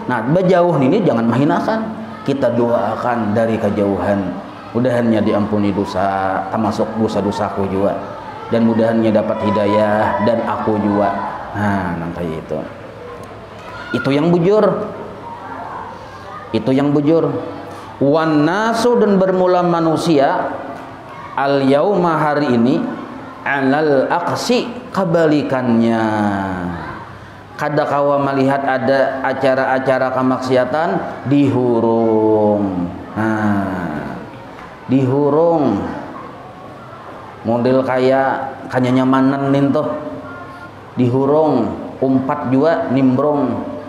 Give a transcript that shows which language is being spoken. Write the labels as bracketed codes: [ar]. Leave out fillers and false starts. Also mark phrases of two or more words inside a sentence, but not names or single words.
[id] Nah, berjauh ini jangan menghinakan. Kita doakan dari kejauhan, mudahannya diampuni dosa, termasuk dosa-dosaku juga, dan mudahannya dapat hidayah, dan aku juga. [bjn] Nah, nanti itu yang bujur, itu yang bujur. [ar] Wan nasu, [id] dan bermula manusia [ar] al yauma, [id] hari ini, [ar] alal aqsi, kebalikannya. [bjn] Kada kawa melihat ada acara-acara kemaksiatan dihurung. Nah, dihurung model kayak kanya nyamanan nih tuh, dihurung, umpat juga nimbrong.